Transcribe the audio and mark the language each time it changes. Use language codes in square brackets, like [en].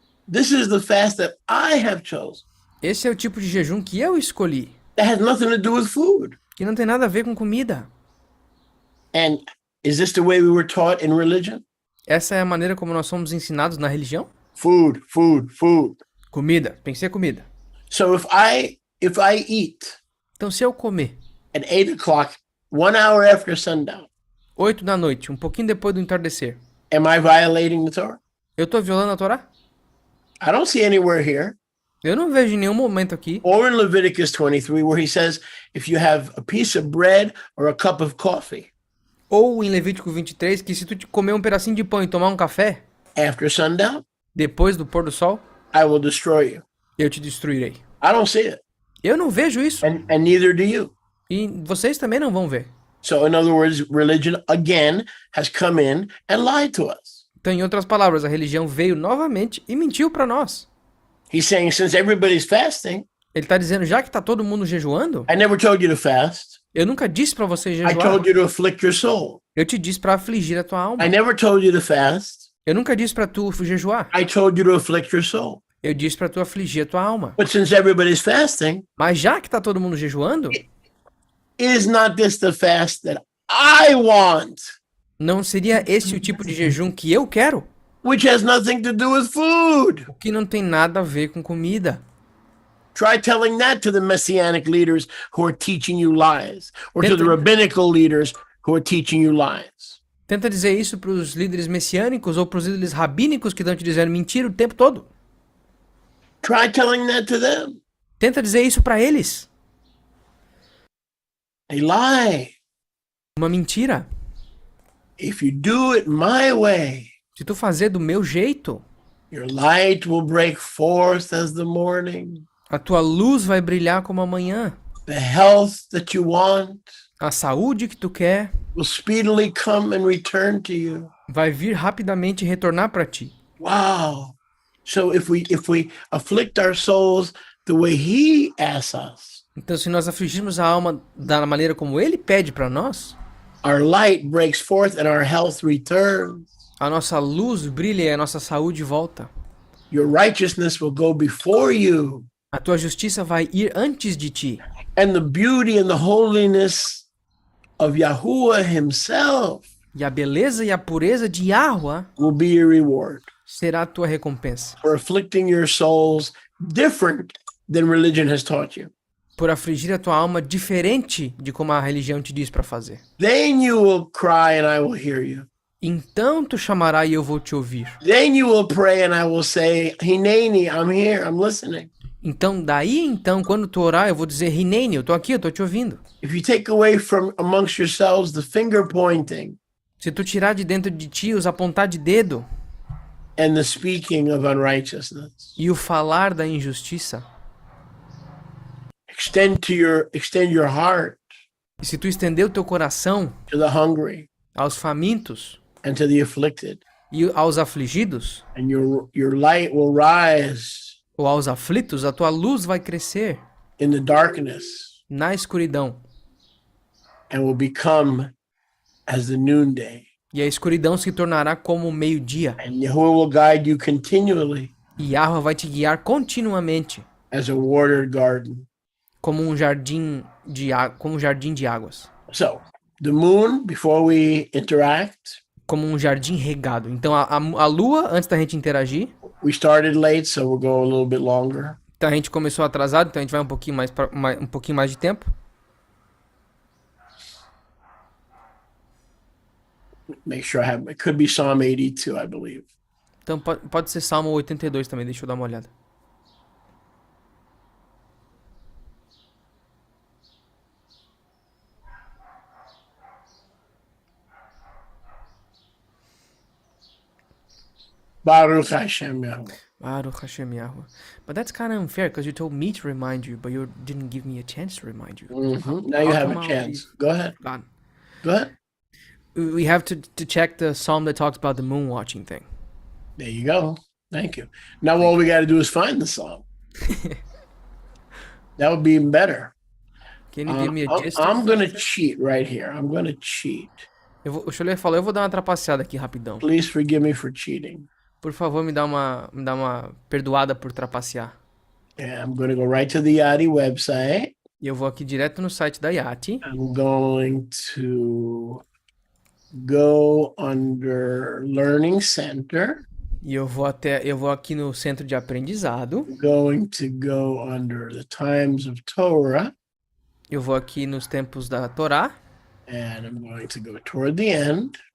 [en] This is the fast that I have chosen. [pt] Esse é o tipo de jejum que eu escolhi, [en] That has nothing to do with food. [pt] que não tem nada a ver com comida. [en] And is this the way we were taught in religion? [pt] Essa é a maneira como nós somos ensinados na religião? [en] Food, food, food. [pt] Comida, tem que ser comida. [en] So if I eat [pt] Então, se eu comer [en] at 8 o'clock, 1 hour after sundown, [pt] 8 da noite, um pouquinho depois do entardecer, [en] am I violating the Torah? [pt] eu tô violando a Torá? [en] I don't see anywhere here, [pt] Eu não vejo em nenhum momento aqui, [en] or in Leviticus 23, where he says, if you have a piece of bread or a cup of coffee [pt] ou em Levítico 23, que se tu comer um pedacinho de pão e tomar um café, [en] after sundown, [pt] depois do pôr do sol, [en] I will destroy you. [pt] eu te destruirei. [en] I don't see it, [pt] Eu não vejo isso. [en] and neither do you. [pt] E vocês também não vão ver. [en] So in other words, religion again has come in and lied to us. [pt] Então, em outras palavras, a religião veio novamente e mentiu para nós. [en] He's saying, since everybody's fasting, [pt] Ele tá dizendo, já que tá todo mundo jejuando, [en] I never told you to fast. [pt] eu nunca disse para você [en] I [pt] jejuar. [en] told you to afflict your soul. [pt] Eu te disse para afligir a tua alma. [en] I never told you to fast. [pt] Eu nunca disse para tu jejuar. [en] I told you to afflict your soul. [pt] Eu disse para tu afligir a tua alma. [en] But since everybody's fasting, [pt] Mas já que tá todo mundo jejuando, [en] is not this the fast that I want? [pt] não seria esse o tipo de jejum que eu quero? [en] which has nothing to do with food. [pt] O que não tem nada a ver com comida. [en] Try telling that to the messianic leaders who are teaching you lies, or to the [pt] Tenta- [en] rabbinical leaders who are teaching you lies. [pt] Tenta dizer isso para os líderes messiânicos ou para os líderes rabínicos que estão te dizendo mentira o tempo todo. [en] Try telling that to them. [pt] Tenta dizer isso para eles. [en] They lie. [pt] Uma mentira. [en] If you do it my way, [pt] Se tu fazer do meu jeito, [en] your light will break forth as the morning. [pt] a tua luz vai brilhar como a manhã. [en] The health that you want [pt] A saúde que tu quer [en] will speedily come and return to you. [pt] vai vir rapidamente e retornar para ti. [en] Wow. So if we afflict our souls the way he asks us, [pt] Então, se nós afligirmos a alma da maneira como ele pede para nós, [en] our light breaks forth and our health returns. [pt] a nossa luz brilha e a nossa saúde volta. [en] Your righteousness will go before you, [pt] A tua justiça vai ir antes de ti. [en] and the beauty and the holiness of Yahuwah himself [pt] E a beleza e a pureza de Yahweh [en] will be your reward [pt] será a tua recompensa. [en] for afflicting your souls different than religion has taught you. [pt] Por afligir a tua alma diferente de como a religião te diz para fazer. [en] Then you will cry and I will hear you. [pt] Então tu chamará e eu vou te ouvir. [en] Then you will pray and I will say, Hineni, I'm here, I'm listening. [pt] Então, quando tu orar, eu vou dizer, Hineni, eu tô aqui, eu tô te ouvindo. [en] If you take away from amongst yourselves the finger pointing [pt] Se tu tirar de dentro de ti os apontar de dedo [en] and the speaking of unrighteousness, [pt] e o falar da injustiça, [en] extend your heart [pt] e se tu estender o teu coração [en] to the hungry [pt] aos famintos [en] and to the afflicted, [pt] e aos afligidos, [en] and your light will rise [pt] ou aos aflitos, a tua luz vai crescer [en] in the darkness [pt] na escuridão. [en] and will become as the noonday. [pt] E a escuridão se tornará como o meio-dia. [en] And Yahuwah will guide you continually [pt] E Yahweh vai te guiar continuamente, [en] as a watered garden. [pt] como um jardim de águas. [en] So, the moon, before we interact, [pt] Como um jardim regado. Então, a lua, antes da gente interagir, [en] we started late, so we'll go a little bit longer. [pt] então a gente começou atrasado, então a gente vai um pouquinho mais de tempo. [en] Make sure it could be Psalm 82, I believe. [pt] Então pode ser Salmo 82 também, deixa eu dar uma olhada. [he] Baruch Hashem Yahuwah. Baruch Hashem Yahweh. [en] But that's kind of unfair, because you told me to remind you, but you didn't give me a chance to remind you. Now you How have come a I'll chance. be Go ahead. gone? Go ahead. We have to check the psalm that talks about the moon watching thing. There you go. Thank you. Now all we got to do is find the psalm. That would be even better. Can you give me a gist? I'm going to cheat right here. I'm going to cheat. [pt] O Choler falou, eu vou dar uma trapaceada aqui rapidão. [en] Please forgive me for cheating. [pt] Por favor, me dá uma perdoada por trapacear. [en] Yeah, I'm going to go right to the Yadi website. [pt] E eu vou aqui direto no site da Yati. [en] I'm going to go under Learning Center. [pt] E eu vou aqui no centro de aprendizado. [en] Going to go under the Times of Torah. [pt] Eu vou aqui nos tempos da Torá. [en] And I'm going to go toward the end.